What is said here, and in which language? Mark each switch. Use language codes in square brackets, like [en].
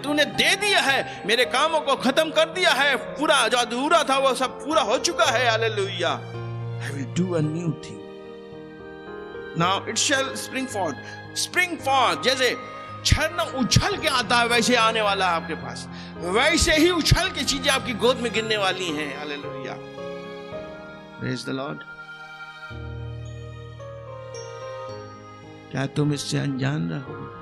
[hi] तूने दे दिया है, मेरे कामों को खत्म कर दिया है, पूरा जो अधूरा था वो सब पूरा हो चुका है। [en] Hallelujah। I will do a new thing, now it shall spring forth। [hi] जैसे झरना उछल के आता है वैसे आने वाला है आपके पास, वैसे ही उछल के चीजें आपकी गोद में गिरने वाली हैं। [en] Hallelujah। Praise the Lord। [hi] क्या तुम इससे अनजान रहो?